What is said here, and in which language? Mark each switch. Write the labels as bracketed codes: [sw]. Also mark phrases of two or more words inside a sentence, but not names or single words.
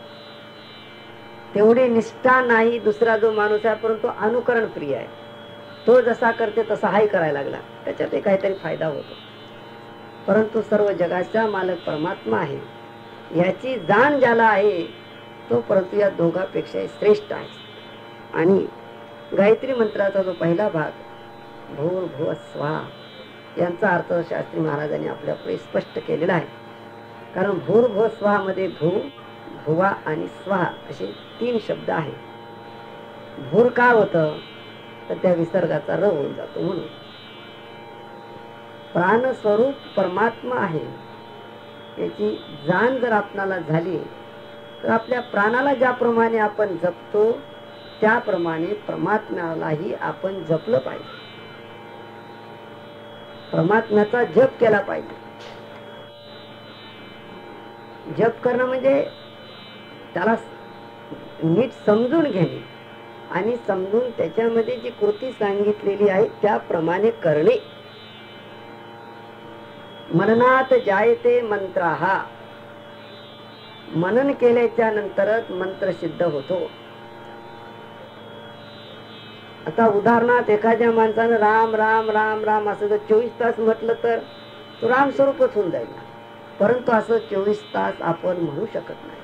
[mr] तेवढी निष्ठा नाही दुसरा जो माणूस आहे परंतु अनुकरण प्रिय आहे, तो जसा करते तसा हाही करायला लागला, त्याच्यात काहीतरी फायदा होतो. परंतु सर्व जगाचा मालक परमात्मा आहे याची जाण ज्याला आहे तो परंतु या दोघांपेक्षा श्रेष्ठ आहे. आणि गायत्री मंत्राचा जो पहिला भाग [sa] भूर्भुवः स्वः [mr] यांचा अर्थ शास्त्री महाराजांनी आपल्यापुढे स्पष्ट केलेला आहे. कारण [sa] भूर्भुवः स्वः [mr] मध्ये भू, भुवा आणि स्वः असे 3 शब्द आहेत. भूर का होतं तर त्या विसर्गाचा र होऊन जातो. म्हणून प्राणस्वरूप परमात्मा आहे याची जाण जर आपणाला झाली तर आपल्या प्राणाला ज्याप्रमाणे आपण जपतो त्याप्रमाणे परमात्म्यालाही आपण जपलं पाहिजे. परमात्म्याचा जप केला पाहिजे. जप करणं म्हणजे त्याला नीट समजून घेणे आणि समजून त्याच्यामध्ये जी कृती सांगितलेली आहे त्याप्रमाणे करणे. [sa] मननात जायते मंत्राः, [mr] मनन केल्याच्या नंतरच मंत्र सिद्ध होतो. आता उदाहरणार्थ एखाद्या माणसानं राम राम राम राम असं जर 24 तास म्हटलं तर तो राम स्वरूपच होऊन जाईल. परंतु असं 24 तास आपण म्हणू शकत नाही.